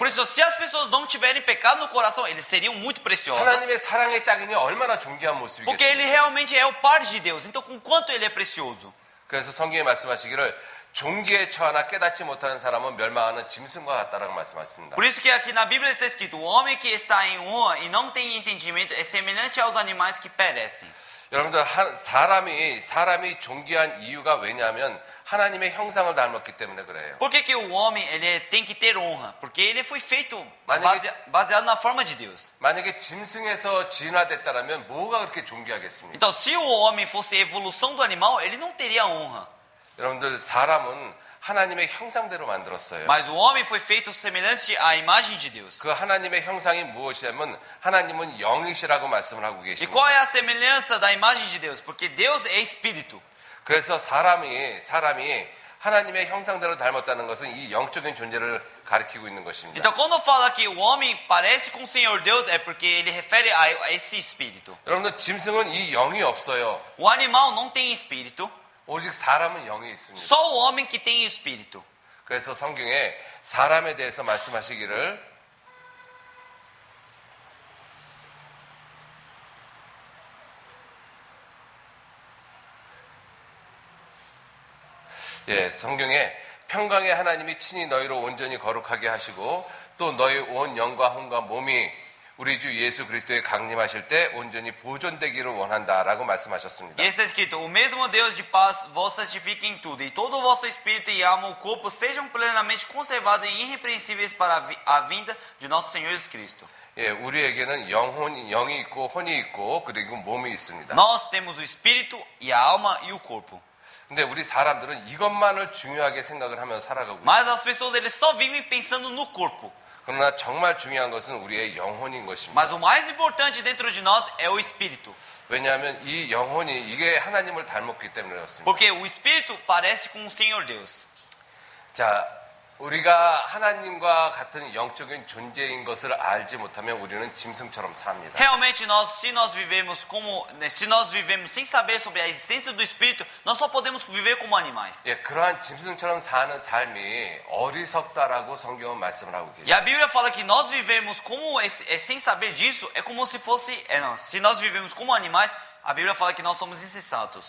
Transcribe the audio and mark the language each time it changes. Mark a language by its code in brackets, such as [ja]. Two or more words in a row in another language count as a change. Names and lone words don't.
[pt] Por isso, se as pessoas não tiverem pecado no coração, eles seriam muito preciosas. [ko] 하나님의 사랑의 짝이니 얼마나 존귀한 [pt] Porque ele [ko] 모습이겠습니까? [pt] realmente é o par de Deus. Então, com quanto ele é precioso? [ko] 그래서 성경에 말씀하시기를 종기에 처하나 깨닫지 못하는 사람은 멸망하는 짐승과 같다라고 말씀하셨습니다. [pt] Por isso que aqui na Bíblia está escrito: o homem que está em honra e não tem entendimento é semelhante aos animais que perecem. [ko] 여러분들 사람이 존귀한 이유가 왜냐하면 하나님의 형상을 닮았기 때문에 그래요. [pt] Por que, que o homem tem que ter honra? Porque ele foi feito [ko] 만약에- [pt] baseado na forma de Deus. [ko] 만약에 짐승에서 진화됐다라면 뭐가 그렇게 존귀하겠습니까? [pt] Então, se o homem fosse a evolução do animal, ele não teria honra. [ko] 여러분들 사람은 하나님의 형상대로 만들었어요. [pt] Mas o homem foi feito semelhante à imagem de Deus. [ko] 그 하나님의 형상이 무엇이냐면 하나님은 영이시라고 말씀을 하고 [pt] E [ko] 계십니다. [pt] qual é a semelhança da imagem de Deus? Porque Deus é espírito. [ko] 그래서 사람이 하나님의 형상대로 닮았다는 것은 이 영적인 존재를 가리키고 있는 것입니다. [pt] Então, quando fala que o homem parece com o Senhor Deus, é porque ele refere a esse espírito. [ko] 여러분들 짐승은 이 영이 없어요. [pt] O animal não tem espírito, [ko] 오직 사람은 영이 있습니다. [pt] só o homem que tem espírito. [ko] 그래서 성경에 사람에 대해서 말씀하시기를 성경에 평강의 하나님이 친히 너희로 온전히 거룩하게 하시고 또 너희 온 영과 혼과 몸이 우리 주 예수 그리스도에 강림하실 때 온전히 보존되기를 원한다라고 말씀하셨습니다. [pt] E está escrito: o mesmo Deus de paz vos santifique em tudo, e todo o vosso espírito e alma, o corpo, sejam plenamente conservados e irrepreensíveis para a vinda de nosso Senhor Jesus Cristo. [ko] 우리에게는 영이 있고 혼이 있고 그리고 몸이 있습니다. [pt] Nós temos o espírito e a alma e o corpo. [ko] 근데 우리 사람들은 이것만을 중요하게 생각을 하면서 살아가고 있어요. [pt] Mas as pessoas eles só vivem pensando no corpo. [ko] 그러나 정말 중요한 것은 우리의 영혼인 것입니다. [pt] Mas o mais importante dentro de nós é o espírito. [ko] 왜냐하면 이 영혼이 이게 하나님을 닮았기 때문에 그렇습니다. [pt] Porque o espírito parece com o Senhor Deus. [ko] 자, 우리가 하나님과 같은 영적인 존재인 것을 알지 못하면 우리는 짐승처럼 삽니다. [pt] Realmente se nós vivemos sem saber sobre a existência do espírito, nós só podemos viver como animais. [ko] 그러한 짐승처럼 사는 삶이 어리석다라고 성경은 말씀을 하고 [pt] E [ko] 계십니다. [pt] a Bíblia fala que nós vivemos sem saber disso, é como se fosse, se nós vivemos como animais, a Bíblia fala que nós somos insensatos.